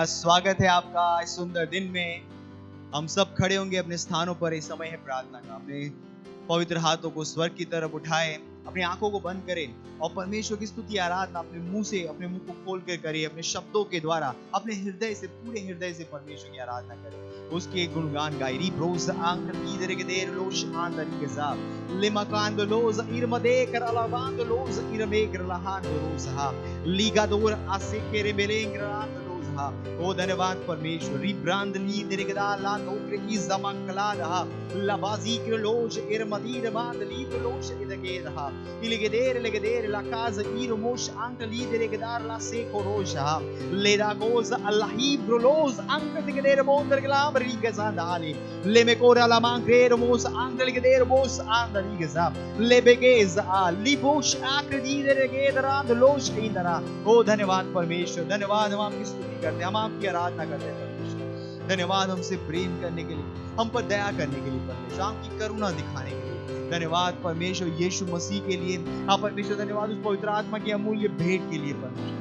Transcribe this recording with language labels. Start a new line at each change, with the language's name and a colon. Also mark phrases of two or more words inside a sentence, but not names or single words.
Hindi: स्वागत है आपका इस सुंदर दिन में। हम सब खड़े होंगे अपने स्थानों पर। इस समय है प्रार्थना का। अपने पवित्र हाथों को स्वर्ग की तरफ उठाएं, अपनी आंखों को बंद करें और परमेश्वर की स्तुति आराधना अपने मुंह से, अपने मुंह को खोल कर करें। अपने शब्दों के द्वारा अपने हृदय से, पूरे हृदय से परमेश्वर की आराधना करें, उसके गुणगान गाएं। रिब्रोस आंग लीदर के देर लोश आंदरी के साथ लिमकांद लोज इरमदे कर अलावांद लोज इरमे कर लहान रोसहा लीगादोर आसे केरे बेलेंग्रांद लोजहा। ओ धन्यवाद परमेश्वर। रिब्रांद ली दिरगदा ला नौकरी की जमकला रहा लबाजी के लोज इरमदीर बांद ली के लोज इदके रहा इलगदेर लकाज इरमोश आंग ली दिरगदार ला से कोरोशहा लेदा गोज अल्लाही ब्रोलोज आंग दिगदेर बोंदर गलाम रिगजा दाले लेमेकोरा ला मांगरेर मोस आंग दिगदेर मोस आंग रिगजा लेबेगेज आ लिबोश आकृदी दिरगेदरा लोश इंदरा। ओ धन्यवाद परमेश्वर, धन्यवाद। हम आपकी स्तुति करते हैं, हम आपकी आराधना करते हैं परमेश्वर। धन्यवाद हमसे प्रेम करने के लिए, हम पर दया करने के लिए परमेश्वर, आपकी करुणा दिखाने के लिए। धन्यवाद परमेश्वर यीशु मसीह के लिए। हाँ परमेश्वर, धन्यवाद उस पवित्र आत्मा की अमूल्य भेंट के लिए परमेश्वर।